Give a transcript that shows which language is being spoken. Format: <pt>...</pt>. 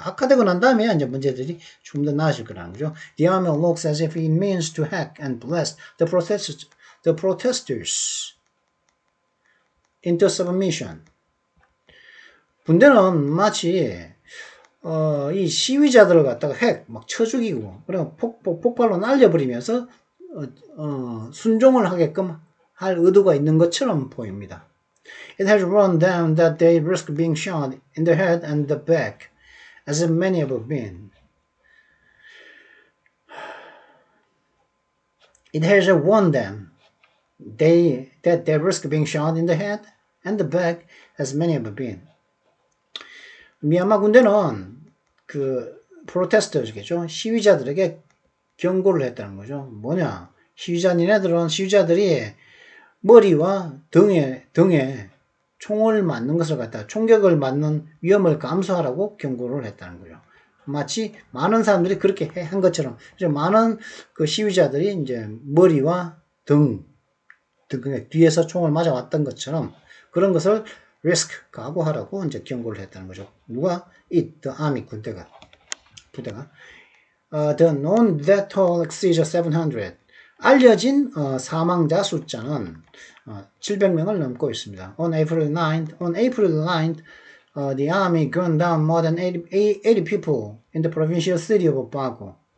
<ko>악화되고 난 다음에 이제 문제들이 좀 더 나아질 거라는 거죠.</ko> <en>The army looks as if it means to hack and blast the protesters into submission.</en> <ko>군대는 마치 이 시위자들을 갖다가 막 쳐 죽이고, 그리고 폭발로 날려버리면서, 순종을 하게끔 할 의도가 있는 것처럼 보입니다.</ko> <en>It has run down that they risk being shot in the head and the back, as many have been. It has warned them that they risk being shot in the head and the back, as many have been.</en> <ko>미얀마 군대는 그 프로테스터겠죠. 시위자들에게 경고를 했다는 거죠. 뭐냐? 시위자들이 머리와 등에 총을 맞는 것을 갖다 총격을 맞는 위험을 감수하라고 경고를 했다는 거죠. 마치 많은 사람들이 그렇게 한 것처럼 이제 많은 그 시위자들이 이제 머리와 등 뒤에서 총을 맞아왔던 것처럼 그런 것을 risk 각오하라고 이제 경고를 했다는 거죠. 누가?</ko> <en>the army</en> <ko>부대가.</ko> <en>The known death toll exceeds 700.</en> <ko>알려진 사망자 숫자는 700명을 넘고 있습니다.</ko> <en>On April 9th, the army gunned down more than 80 people in the provincial city of Bago.</en>